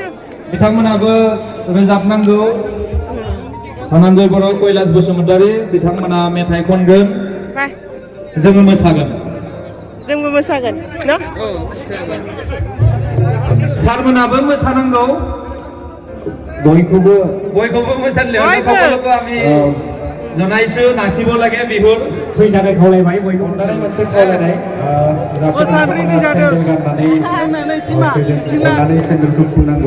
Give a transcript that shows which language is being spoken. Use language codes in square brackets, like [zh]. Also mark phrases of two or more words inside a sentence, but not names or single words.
[brx] बिथांमोनाबो रोजाबनांगौ धनन्जय बर' कैलाश बसुमतारि बिथांमोना मेथाइ खनगोन जोंबो मोसागोन न' सारमोनाबो मोसानांगौ बयखौबो मोसानो [as] সকলোকে আমি জনাইছো নাচিব লাগে বিহুৰ [brx] फैनो थाखाय खावलायबाय बयबो मोनसे खावलायनाय मोसाग्रिनि जादों गाननानै सेन्देलखौ खुनांगौ